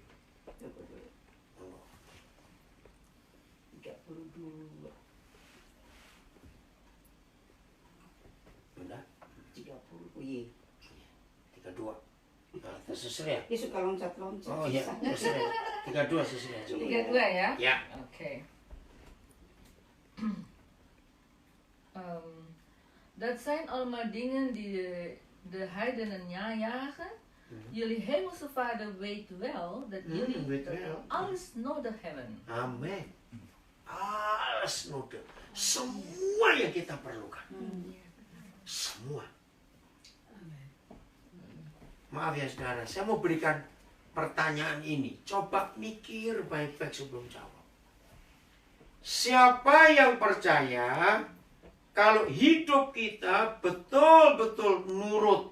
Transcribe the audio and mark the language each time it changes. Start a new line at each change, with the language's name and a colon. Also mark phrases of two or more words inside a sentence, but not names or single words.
Indonesian: 32. Udah, 30. Iya. 32. Nah, tersusul ya? Dia suka loncat-loncat. Oh iya, tersusul ya. 32 susul ya. Coba. 32 ya? Ya. Oké.
Dutch: Dat zijn allemaal dingen die de heidenen najagen. Jullie hemelse vader weet wel dat jullie weet wel. alles nodig hebben. Amin. Alles nodig.
Indonesian: Semua yang kita perlukan. Semua. Maaf ya saudara, saya mau berikan pertanyaan ini. Coba mikir baik-baik sebelum jawab. Siapa yang percaya kalau hidup kita betul-betul nurut?